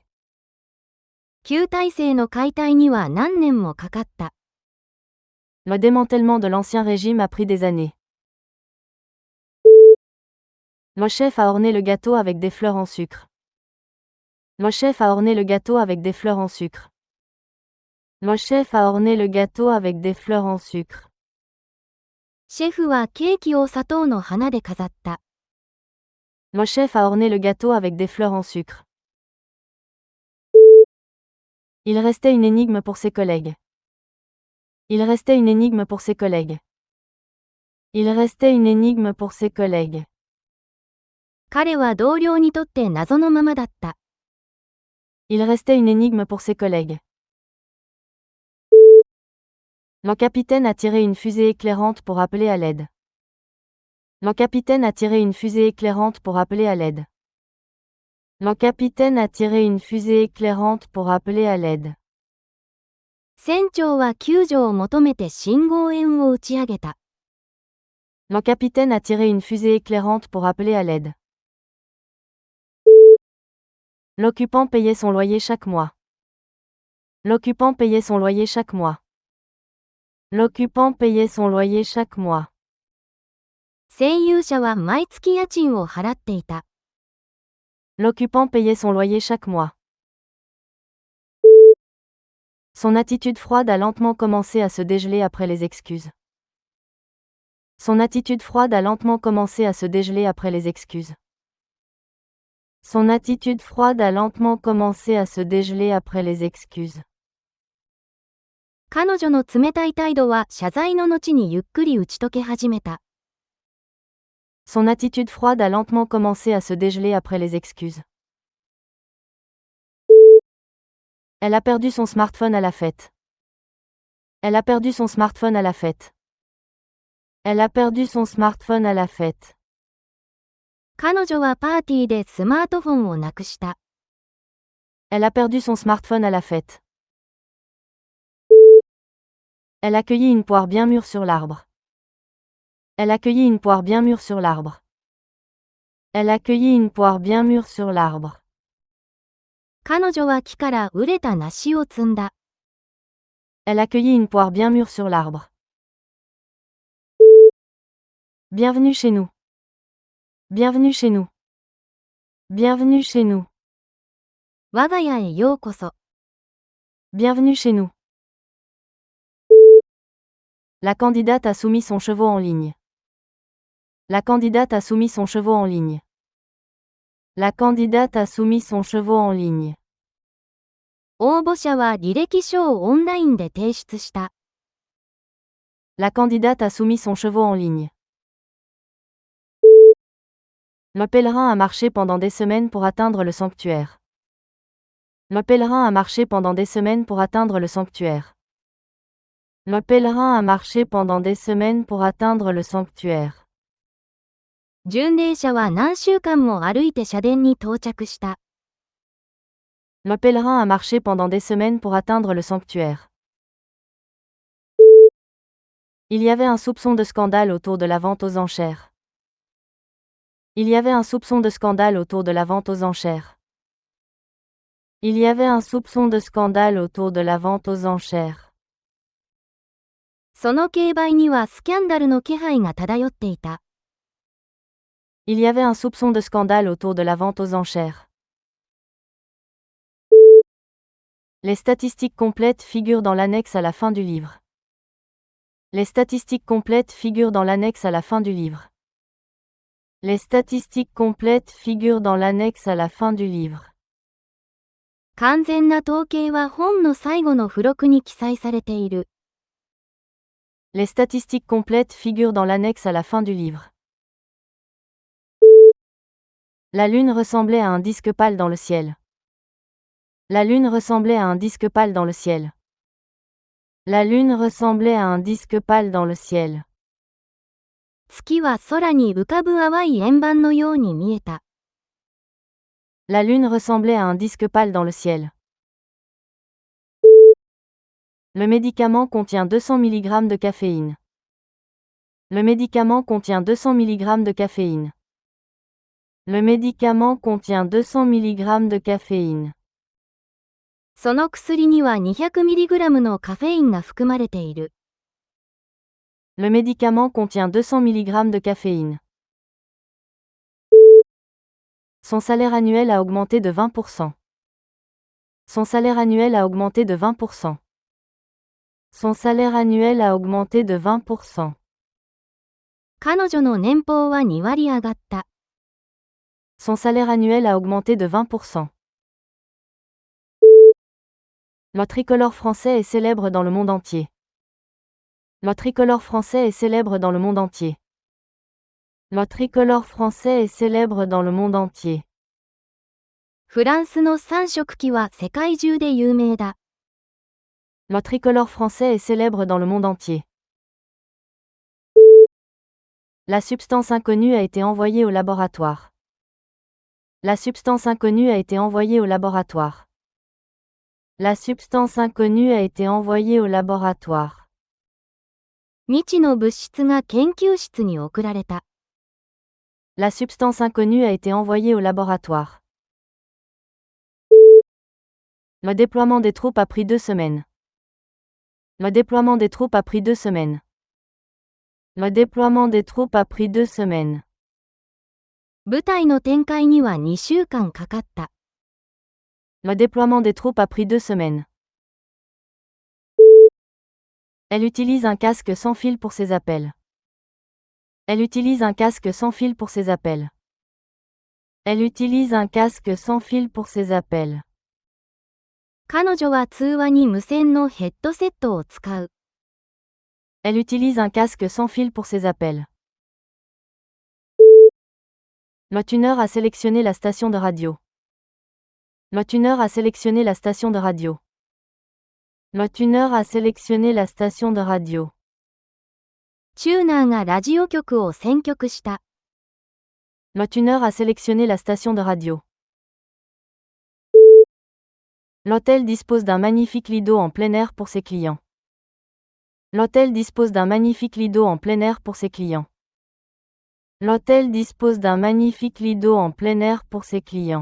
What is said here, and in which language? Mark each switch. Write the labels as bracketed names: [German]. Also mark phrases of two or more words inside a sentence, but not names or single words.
[Japanese] 旧体制の解体には何年もかかった。 [French] Le démantèlement de l'Ancien Régime a pris des années. Le chef a orné le gâteau avec des fleurs en sucre. Le chef a orné le gâteau avec des fleurs en sucre. Le chef a orné le gâteau avec des fleurs en sucre. [Japanese] シェフはケーキを砂糖の花で飾った。 [French] Le chef a orné le gâteau avec des fleurs en sucre. Il restait une énigme pour ses collègues. Il restait une énigme pour ses collègues. Il restait une énigme pour ses collègues. [Japanese] 彼は同僚にとって謎のままだった。 [French] Il restait une énigme pour ses collègues. Le capitaine a tiré une fusée éclairante pour appeler à l'aide. Le capitaine a tiré une fusée éclairante pour appeler à l'aide. Le capitaine a tiré une fusée éclairante pour appeler à l'aide. [Japanese] 船長は救助を求めて信号円を打ち上げた。 [French] Le capitaine a tiré une fusée éclairante pour appeler à l'aide. L'occupant payait son loyer chaque mois. L'occupant payait son loyer chaque mois. L'occupant payait son loyer chaque mois. [Japanese] 占有者は毎月家賃を払っていた。 [French] L'occupant payait son loyer chaque mois. Son attitude froide a lentement commencé à se dégeler après les excuses. Son attitude froide a lentement commencé à se dégeler après les excuses. Son attitude froide a lentement commencé à se dégeler après les excuses. [Japanese] 彼女の冷たい態度は謝罪の後にゆっくり打ち解け始めた。 [French] Son attitude froide a lentement commencé à se dégeler après les excuses. Elle a perdu son smartphone à la fête. Elle a perdu son smartphone à la fête. Elle a perdu son smartphone à la fête. [Japanese] 彼女はパーティーでスマートフォンをなくした。 [French] Elle a perdu son smartphone à la fête. Elle a cueilli une poire bien mûre sur l'arbre. Elle a cueilli une poire bien mûre sur l'arbre. Elle a cueilli une poire bien mûre sur l'arbre. [Japanese] 彼女は木から熟れた梨を摘んだ。 [French] Elle a cueilli une poire bien mûre sur l'arbre. Bienvenue chez nous. Bienvenue chez nous. Bienvenue chez nous. [Japanese] 我が家へようこそ。 [French] Bienvenue chez nous. La candidate a soumis son chevaux en ligne. La candidate a soumis son chevaux en ligne. La candidate a soumis son chevaux en ligne. [Japanese] 応募者は履歴書をオンラインで提出した。 [French] La candidate a soumis son chevaux en ligne. Le pèlerin a marché pendant des semaines pour atteindre le sanctuaire. Le pèlerin a marché pendant des semaines pour atteindre le sanctuaire. Le pèlerin a marché pendant des semaines pour atteindre le sanctuaire. [Japanese] 巡礼者は何週間も歩いて社殿に到着した。 [French] Le pèlerin a marché pendant des semaines pour atteindre le sanctuaire. Il y avait un soupçon de scandale autour de la vente aux enchères. Il y avait un soupçon de scandale autour de la vente aux enchères. Il y avait un soupçon de scandale autour de la vente aux enchères. [Japanese] その競売にはスキャンダルの気配が漂っていた。 [French] Il y avait un soupçon de scandale autour de la vente aux enchères. Les statistiques complètes figurent dans l'annexe à la fin du livre. Les statistiques complètes figurent dans l'annexe à la fin du livre. Les statistiques complètes figurent dans l'annexe à la fin du livre. [Japanese] 完全な統計は本の最後の付録に記載されている。 [French] Les statistiques complètes figurent dans l'annexe à la fin du livre. La lune ressemblait à un disque pâle dans le ciel. La lune ressemblait à un disque pâle dans le ciel. La lune ressemblait à un disque pâle dans le ciel. [Japanese] 月は空に浮かぶ淡い円盤のように見えた。 [French] La lune ressemblait à un disque pâle dans le ciel. Le médicament contient 200 mg de caféine. Le médicament contient 200 mg de caféine. Le médicament contient 200 mg de caféine. [Japanese] その薬には 200mg のカフェインが含まれている。 [French] Le médicament contient 200 mg de caféine. Son salaire annuel a augmenté de 20%. Son salaire annuel a augmenté de 20%. Son salaire annuel a augmenté de 20%. [Japanese] 彼女の年俸は2割上がった。 [French] Son salaire annuel a augmenté de 20%. Le tricolore français est célèbre dans le monde entier. Le tricolore français est célèbre dans le monde entier. Le tricolore français est célèbre dans le monde entier. [Japanese] フランスの三色旗は世界中で有名だ。 [French] Le tricolore français est célèbre dans le monde entier. La substance inconnue a été envoyée au laboratoire. La substance inconnue a été envoyée au laboratoire. La substance inconnue a été envoyée au laboratoire. [Japanese] 未知の物質が研究室に送られた。 [French] La substance inconnue a été envoyée au laboratoire. Le déploiement des troupes a pris 2 semaines. Le déploiement des troupes a pris 2 semaines. Le déploiement des troupes a pris 2 semaines. [Japanese] 部隊の展開には2週間かかった。 [French] Le déploiement des troupes a pris 2 semaines. Elle utilise un casque sans fil pour ses appels. Elle utilise un casque sans fil pour ses appels. Elle utilise un casque sans fil pour ses appels. [Japanese] 彼女は通話に無線のヘッドセットを使う。 [French] Elle utilise un casque sans fil pour ses appels. Le tuner a sélectionné la station de radio. Le tuner a sélectionné la station de radio. Le tuner a sélectionné la station de radio. [Japanese] チューナーがラジオ局を選曲した。 [French] Le tuner a sélectionné la station de radio. L'hôtel dispose d'un magnifique lit d'eau en plein air pour ses clients. L'hôtel dispose d'un magnifique lit d'eau en plein air pour ses clients. L'hôtel dispose d'un magnifique lit d'eau en plein air pour ses clients.